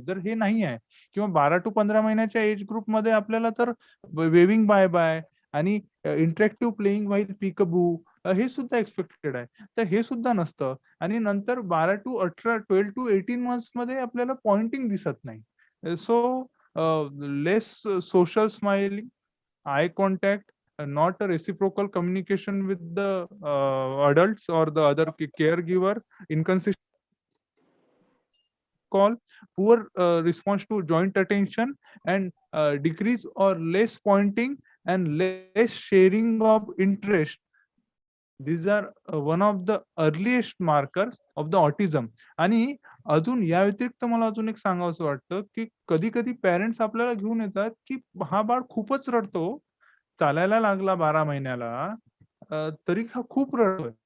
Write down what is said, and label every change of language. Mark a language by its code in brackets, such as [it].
[mr] जर हे नाही आहे किंवा 12 टू 15 महिन्याच्या एज ग्रुप मध्ये आपल्याला तर वेविंग बाय बाय आणि इंटरॅक्टिव्ह प्लेइंग व्हाईल पीकबू हे सुद्धा एक्सपेक्टेड आहे. तर हे सुद्धा नसतं. आणि नंतर 12 टू 18 मंथ्स मध्ये आपल्याला पॉइंटिंग दिसत नाही. [en] So less social smiling, eye contact, not a reciprocal communication with the adults or the other caregiver, inconsistent call, poor response to joint attention, and decrease or less pointing and less sharing of interest. These are one of the earliest markers of the autism. [mr] आणि अजून या व्यतिरिक्त मला अजून एक सांगावंसं वाटतं की कधी कधी पेरेंट्स आपल्याला घेऊन येतात की हा बाळ खूपच रडतो, चालायला लागला 12 महिन्याला, तरी हा खूप रडतोय.